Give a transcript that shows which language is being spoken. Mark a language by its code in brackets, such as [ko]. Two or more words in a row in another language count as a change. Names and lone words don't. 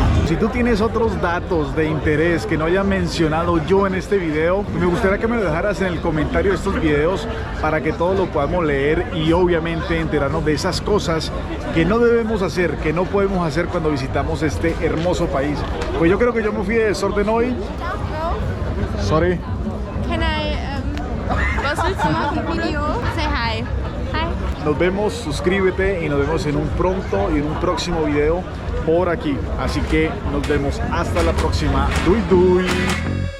[es] Si tú tienes otros datos de interés que no haya mencionado yo en este video, me gustaría que me lo dejaras en el comentario de estos videos para que todos lo podamos leer y obviamente enterarnos de esas cosas que no debemos hacer, que no podemos hacer cuando visitamos este hermoso país. Pues yo creo que yo me fui de desorden hoy. [en] Sorry. Can I, [de] was willst du machen? Video? [en] Say hi. Hi. [es] nos vemos, suscríbete y nos vemos en un pronto y en un próximo video por aquí. Así que nos vemos hasta la próxima. Dui, dui.